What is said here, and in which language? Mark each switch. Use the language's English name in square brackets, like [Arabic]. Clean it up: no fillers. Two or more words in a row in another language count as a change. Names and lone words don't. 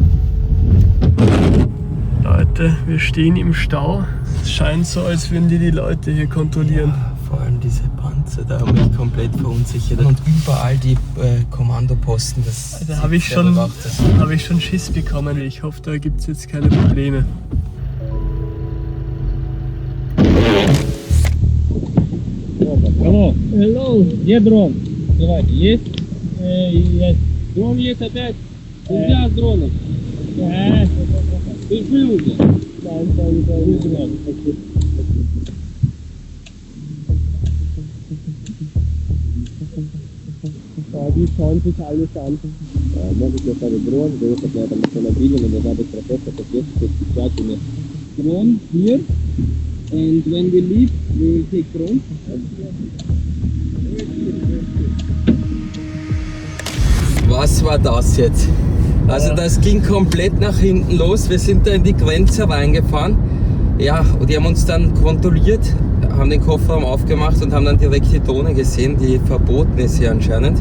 [German] Leute, wir stehen im Stau. Es scheint so, als würden die Leute hier kontrollieren. Ja, vor allem diese Panzer, da haben mich komplett verunsichert. Und überall die Kommandoposten. Da habe ich schon Schiss bekommen. Ich hoffe, da gibt es jetzt keine Probleme. [Russian] Алло. Hello. Где дрон? Давайте, есть? Есть. Дрон есть опять? Нельзя с дроном. Ты жил уже? Да. [German] Ja, die schauen sich alles an. [Russian] Можете оставить дрон, выехать на этом автомобиле, но должна быть профессия, соответствует печатями. [English] Drone here, and when we leave, we will take drone. [German] Was war das jetzt? Also das ging komplett nach hinten los. Wir sind da in die Grenze reingefahren. Ja, und die haben uns dann kontrolliert, haben den Kofferraum aufgemacht und haben dann direkt die Drohne gesehen, die verboten ist hier anscheinend.